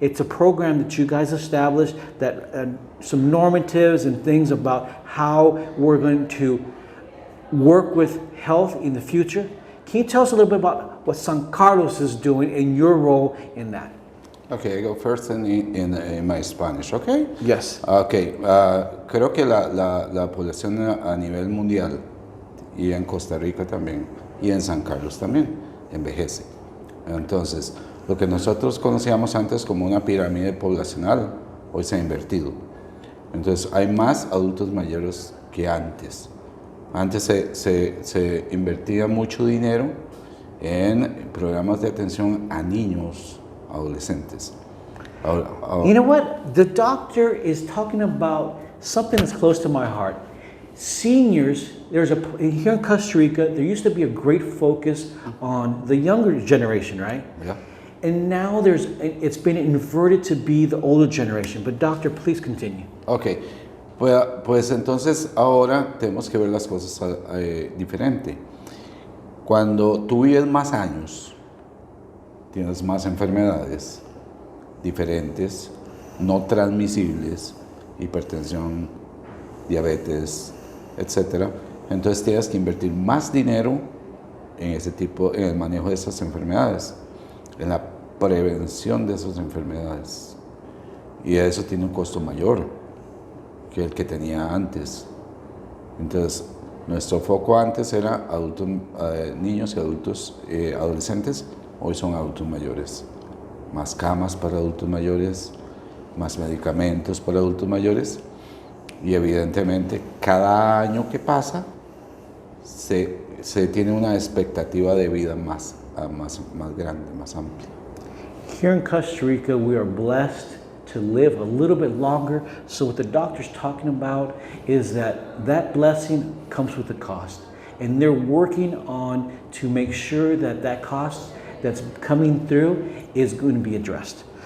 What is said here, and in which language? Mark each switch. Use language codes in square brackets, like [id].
[en] It's a program that you guys established that some normatives and things about how we're going to work with health in the future. Can you tell us a little bit about what San Carlos is doing and your role in that? Okay, I go first in my Spanish, okay? Yes. [es] Okay, creo que la población a nivel mundial y en Costa Rica también y en San Carlos también envejece. Entonces, lo que nosotros conocíamos antes como una pirámide poblacional, hoy se ha invertido. Entonces, hay más adultos mayores que antes. Antes se invertía mucho dinero en programas de atención a niños, adolescentes. [en] You know what? The doctor is talking about something that's close to my heart. Seniors, here in Costa Rica, there used to be a great focus on the younger generation, right? Yeah. And now it's been inverted to be the older generation. But doctor, please continue. [es] Okay, pues entonces ahora tenemos que ver las cosas diferente. Cuando tú vives más años, tienes más enfermedades diferentes, no transmisibles, hipertensión, diabetes, etc. Entonces tienes que invertir más dinero en en el manejo de esas enfermedades, en la prevención de esas enfermedades. Y eso tiene un costo mayor que el que tenía antes. Entonces, nuestro foco antes era niños y adultos adolescentes. Hoy son adultos mayores, más camas para adultos mayores, más medicamentos para adultos mayores y evidentemente cada año que pasa se tiene una expectativa de vida más grande, más amplia. [en] Here in Costa Rica, we are blessed to live a little bit longer. So what the doctor's talking about is that blessing comes with a cost. And they're working on to make sure that cost that's coming through is going to be addressed.